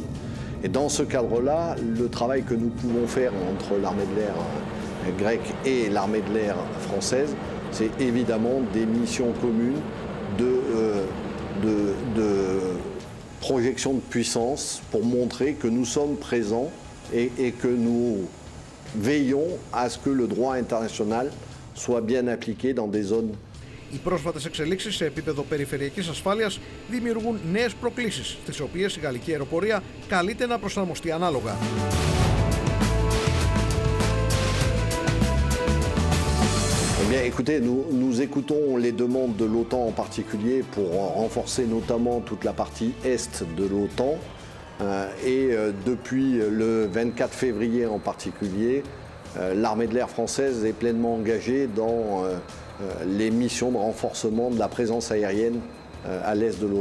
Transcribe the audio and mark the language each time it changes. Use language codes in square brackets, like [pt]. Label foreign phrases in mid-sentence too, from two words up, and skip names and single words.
[fr] Et dans ce cadre-là, le travail que nous pouvons faire entre l'armée de l'air grecque et l'armée de l'air française, c'est évidemment des missions communes de projection de puissance pour montrer que nous sommes présents et que nous veillons à ce que le droit international soit bien appliqué dans des zones. [el] Οι πρόσφατες εξελίξεις σε επίπεδο περιφερειακής ασφάλειας δημιουργούν νέες προκλήσεις, στις οποίες η γαλλική αεροπορία καλείται να προσαρμοστεί ανάλογα. [fr] Eh bien, écoutez, nous écoutons les demandes de l'OTAN en particulier pour renforcer notamment toute la partie est de l'OTAN. Depuis le 24 février en particulier, l'armée de l'air française est pleinement engagée dans les missions de renforcement de la présence aérienne à l'est de